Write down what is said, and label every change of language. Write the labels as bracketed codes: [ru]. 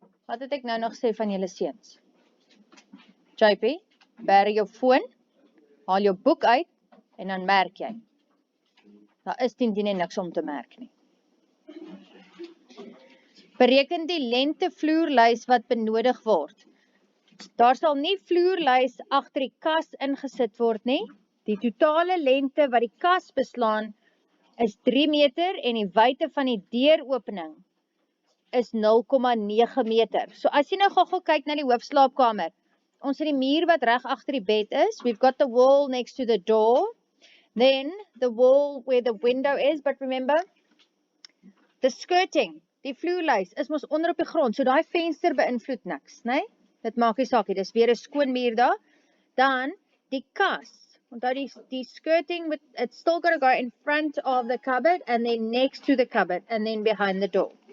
[af] Wat het ek nou nog sê van julle seuns? JP, bær jou foon, haal jou boek uit en dan merk jy. Daar is teen niks om te merk nie. Bereken die lengte vloerlys wat benodig word. Daar sal nie vloerlys agter die kas ingesit word nie. Die totale lengte wat die kas beslaan is 3 meter en die wyte van die deuropening is 0,9 meter. So as jy nou gou kyk na die hoofslaapkamer, ons het die muur wat reg agter die bed is. [en] We've got the wall next to the door. Then the wall where the window is, but remember, the skirting, [af] die vloerlys is mos onder op die grond, so daai venster beïnvloed niks, né? Dit maak nie saak nie, dis weer 'n skoon muur daar. Dan die kas. Onthou die [en] skirting, it's still got to go in front of the cupboard and then next to the cupboard and then behind the door.